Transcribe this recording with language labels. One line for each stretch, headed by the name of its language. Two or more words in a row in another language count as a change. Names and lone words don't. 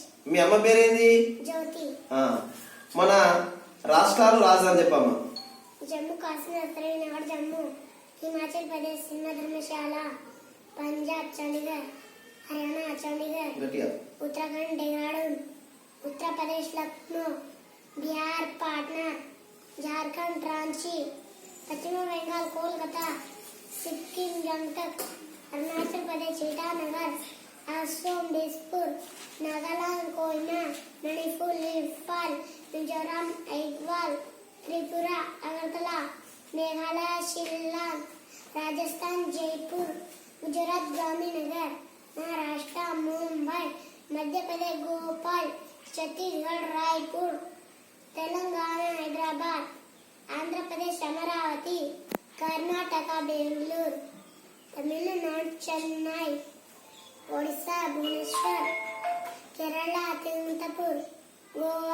Telugu: మీ అమ్మ పేరేంది? జ్యోతి. మన రాష్ట్రాలు రాజధాని చెప్పమ్మా. జమ్మూ కాశ్మీర్, శ్రీనగర్, జమ్మూ, హిమాచల్ ప్రదేశ్, సిమ్లా, ధర్మశాల, పంజాబ్, చండీగఢ్, హర్యానా, చండీగఢ్, ఉత్తరాఖండ్, డెహ్రాడూన్, उत्तर प्रदेश, लखनऊ, बिहार, पाटना, झारखंड, रांची, पश्चिम बंगाल, कोलकाता, सिक्किम, गंगटक, अरुणाचल प्रदेश, ईटानगर, असम, दिसपुर, नागालैंड, कोहिमा, मणिपुर, इंफाल, मिजोरम, ऐजवाल, त्रिपुरा, अगरतला, मेघालय, शिल्लांग, राजस्थान, जयपुर, गुजरात, गांधीनगर, महाराष्ट्र, मुंबई, मध्य प्रदेश, भोपाल, छत्तीसगढ़, रायपुर, तेलंगाना, हैदराबाद, आंध्र प्रदेश, अमरावती, कर्नाटक, बेंगलुरु, तमिलनाडु, चेन्नई, ओडिशा, भुवनेश्वर, केरला, तिरुवनंतपुर, गोवा, पणजी.